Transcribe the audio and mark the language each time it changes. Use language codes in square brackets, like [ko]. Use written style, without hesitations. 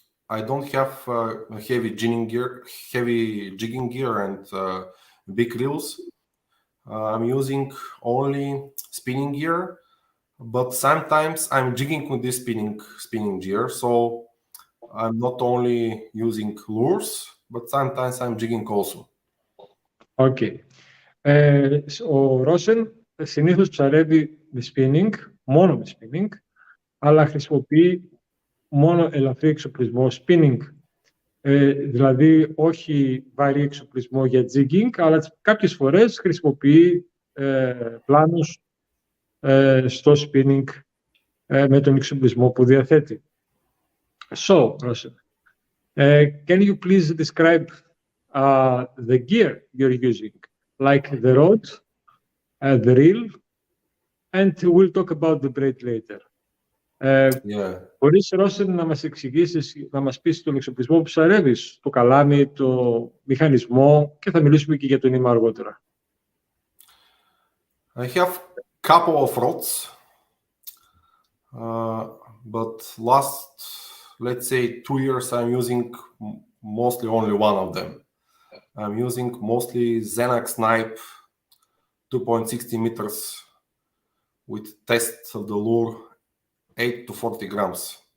[en] I don't have heavy jigging gear and big reels. I'm using only spinning gear, but sometimes I'm jigging with this spinning gear. So I'm not only using lures, but sometimes I'm jigging also. Okay. [el] Ο Ρόσεν συνήθως ψαρεύει με spinning, μόνο με spinning, αλλά χρησιμοποιεί μόνο ελαφρύ εξοπλισμό spinning. Δηλαδή όχι βαρύ εξοπλισμό για jigging, αλλά κάποιες φορές χρησιμοποιεί πλάνους στο spinning με τον εξοπλισμό που διαθέτει. [en] So, Rosen, can you please describe the gear you're using, like the rod, the reel, and we'll talk about the braid later. [el] Μπορείς, Ρόσεν, να μας εξηγήσεις, να μας πεις τον εξοπλισμό που ψαρεύεις, το καλάμι, το μηχανισμό, και θα μιλήσουμε και για το νήμα αργότερα. [en] I have a couple of rods, but last, let's say, 2 years, I'm using mostly only one of them. I'm using mostly Ziakkas snipe, 2.60 meters, with test of the lure, 8 to 40 grams.